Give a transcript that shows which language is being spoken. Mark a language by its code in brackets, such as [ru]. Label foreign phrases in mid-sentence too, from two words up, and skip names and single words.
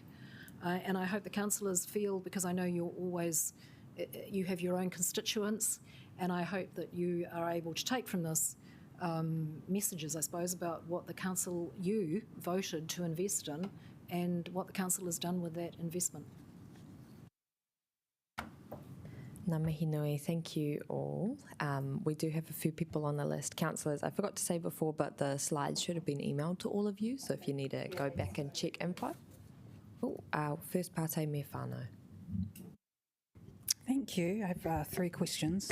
[en] And I hope the councillors feel, because I know you have your own constituents, and I hope that you are able to take from this messages, I suppose, about what the council you voted to invest in and what the council has done with that investment. [mi] Ngā mihi nui, [en] thank you all. We do have a few people on the list. Councillors, I forgot to say before, but the slides should have been emailed to all of you, so if you need to go back and check info. Our first parte [mi] me whānau. [en] Thank you. I have 3 questions.